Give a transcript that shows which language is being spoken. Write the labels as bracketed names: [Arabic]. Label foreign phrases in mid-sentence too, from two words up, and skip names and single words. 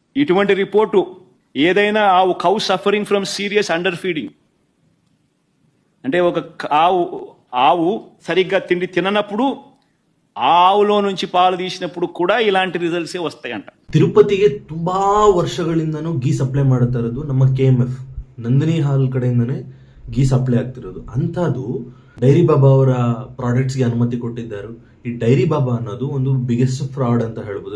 [Telugu] ఇటువంటి రిపోర్టు ఏదైనా [English] cow suffering from serious under feeding, [Telugu] అంటే ఒక ఆవు సరిగ్గా తిండి తిననప్పుడు ಆವುಲೋ నుంచి ಪಾಲು తీసినప్పుడు కూడ ఇలాంటి రిజల్ట్సే వస్తాయంట. [Kannada] ತಿರುಪತಿಗೆ ತುಂಬಾ ವರ್ಷಗಳಿಂದನೂ [English] ghee supply [Kannada] ಮಾಡ್ತಾ ಇರೋದು ನಮ್ಮ KMF ನಂದಿನಿ ಹಾಲ್ ಕಡೆಯಿಂದನೇ [English] ghee supply [Kannada] ಆಗ್ತಿರೋದು. ಅಂಥದ್ದು ಡೈರಿ ಬಾಬಾ ಅವರ ಪ್ರಾಡಕ್ಟ್ಸ್ಗೆ ಅನುಮತಿ ಕೊಟ್ಟಿದ್ದಾರೆ. ಈ ಡೈರಿ ಬಾಬಾ ಅನ್ನೋದು ಒಂದು [English] biggest fraud [Kannada] ಅಂತ ಹೇಳ್ಬೋದು.